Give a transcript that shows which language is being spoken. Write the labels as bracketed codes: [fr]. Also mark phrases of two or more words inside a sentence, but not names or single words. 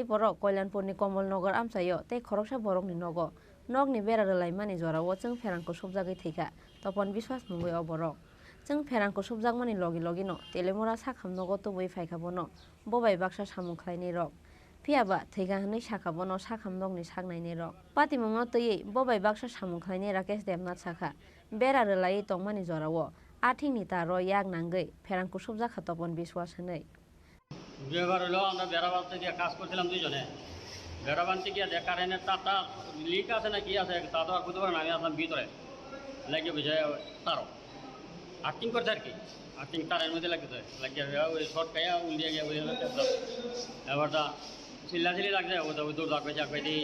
[trp] पर कल्याणपुरनि कमलनगर आमचायो तै खरकसा बरकनि नग नगनि बेरारलाय मानि जराव जों फेरांखौ सबजागै थैगा तपन बिश्वास मुंगै अबरक जों फेरांखौ सबजागमानि लगी लगिनो तेलेमुरा साखाम नग तुबै फायखाबनो बबाय बाक्सा सामुख्लायनि रक फियाबा थैगा हनै साखाबनो साखाम नगनि सागनायनि रक पातिमुंनो तैयै बबाय बाक्सा सामुख्लायनि राकेश देबनाथ साखा बेरारलाय तंमानि जराव आथिंनि तार याग नांगै फेरांखौ सबजाखा तपन बिश्वास हनै [bn] বিয়েবার হলো আমরা বেড়াবানতে গিয়ে কাজ করছিলাম দুইজনে বেড়াবানতে গিয়ে যে কারেন্টের তারটা লিক আছে না কি আছে তা তো আর বুঝতে পারে না আমি আসলাম ভিতরে লাগিয়ে বুঝে তারও আর্থিং করছে আর কি আর্থিং তারের মধ্যে লাগিয়ে লাগিয়ে ওই শর্ট খাইয়া উল্লিয়ে গিয়ে বুঝে এবার তা চিল্লাচিল্লি লাগছে ওটা ওই দৌড় ডাকবে চাকবে দিয়ে